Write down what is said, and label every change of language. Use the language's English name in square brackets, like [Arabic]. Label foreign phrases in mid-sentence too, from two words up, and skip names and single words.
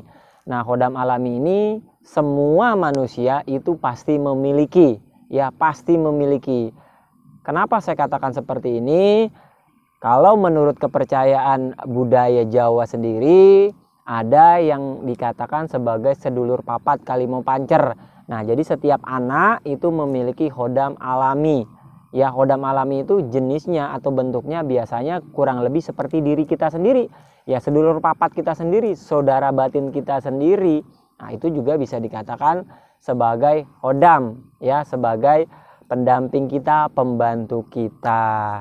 [Indonesian] Nah, khodam alami ini semua manusia itu pasti memiliki, ya pasti memiliki. Kenapa saya katakan seperti ini? Kalau menurut kepercayaan budaya Jawa sendiri, ada yang dikatakan sebagai [Javanese] sedulur papat kalimo pancer. [Indonesian] Nah, jadi setiap anak itu memiliki khodam alami. Ya, khodam alami itu jenisnya atau bentuknya biasanya kurang lebih seperti diri kita sendiri. Ya, [Javanese] sedulur papat [Indonesian] kita sendiri, saudara batin kita sendiri. Nah, itu juga bisa dikatakan sebagai khodam, ya, sebagai pendamping kita, pembantu kita.